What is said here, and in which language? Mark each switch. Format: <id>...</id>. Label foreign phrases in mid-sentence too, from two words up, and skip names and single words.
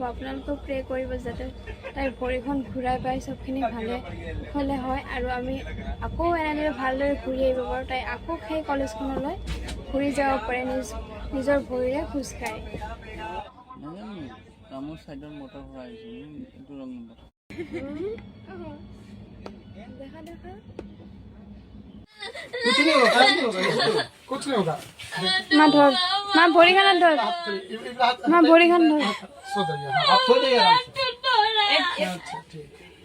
<as>আপোনালোকেও প্ৰে কৰিব যাতে তাইৰ ভৰিখন ঘূৰাই পাই চবখিনি ভালে হ'লে হয়, আৰু আমি আকৌ এনেদৰে ভালদৰে ঘূৰি আহিব পাৰোঁ। তাই আকৌ সেই কলেজখনলৈ ঘূৰি যাব পাৰে নিজৰ ভৰিৰে খোজকাঢ়ি। দেখা দেখা</as> <hi>कुछ नहीं होगा, कुछ नहीं होगा।</hi> <as>মা ধৰ, মা ভৰি খন ধৰ, মা ভৰি খন ধৰ।</as> <hi>सो जाइए, आप सो जाइए आराम से। अच्छा ठीक है।</hi>